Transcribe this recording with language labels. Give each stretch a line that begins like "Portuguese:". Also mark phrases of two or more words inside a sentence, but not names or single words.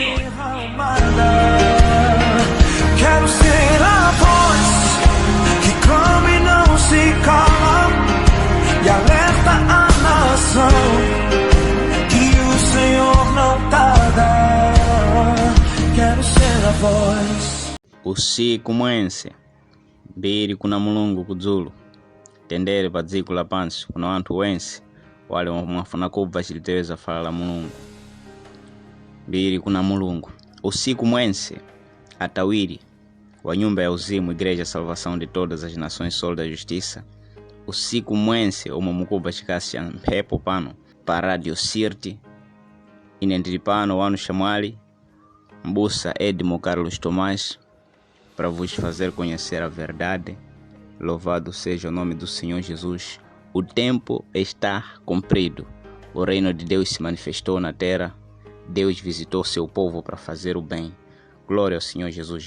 Portuguese: Quero ser a voz que clama e não se cala e alerta a nação que o Senhor não tarda. Quero ser a voz.
Sena: Usiku mwense mbiri kuna mulungu kudzulu tendere pa dziko lapansi kuna anthu wense wale mwafuna kubva chiliteweza fala la mulungu. Mbiri kuna mulungu usiku mwense atawiri wa nyumba ya uzimu Igreja Salvação de Todas as Nações Sol da Justiça. Usiku mwense omwe mukubva chikasi cha mphepo pano pa Radio Sirti. Ine ndili pano wanu Shamwali Mbusa Edmo Carlos Tomás
Portuguese: para vos fazer conhecer a verdade. Louvado seja o nome do Senhor Jesus. O tempo está cumprido. O reino de Deus se manifestou na terra. Deus visitou seu povo para fazer o bem. Glória ao Senhor Jesus.